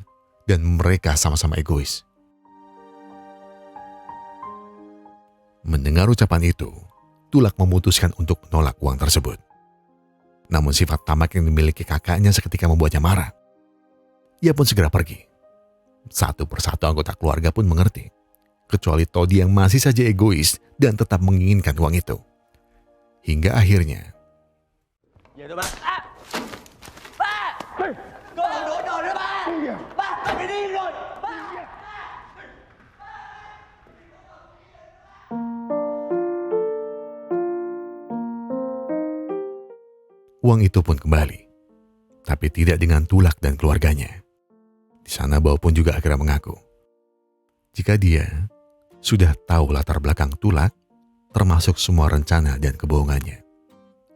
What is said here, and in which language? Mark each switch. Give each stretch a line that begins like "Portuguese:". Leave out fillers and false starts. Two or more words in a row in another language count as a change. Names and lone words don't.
Indonesian: Dan mereka sama-sama egois. Mendengar ucapan itu, Tulak memutuskan untuk menolak uang tersebut. Namun sifat tamak yang dimiliki kakaknya seketika membuatnya marah. Ia pun segera pergi. Satu persatu anggota keluarga pun mengerti. Kecuali Todi yang masih saja egois dan tetap menginginkan uang itu. Hingga akhirnya,
Vietnamese: Về thôi ba. Ba! Con không đuổi nổi nữa ba! Ba, ba bị điên rồi! Ba!
Indonesian: uang itu pun kembali. Tapi tidak dengan Tulak dan keluarganya. Di sana Bao pun juga akhirnya mengaku, jika dia sudah tahu latar belakang Tulak, termasuk semua rencana dan kebohongannya.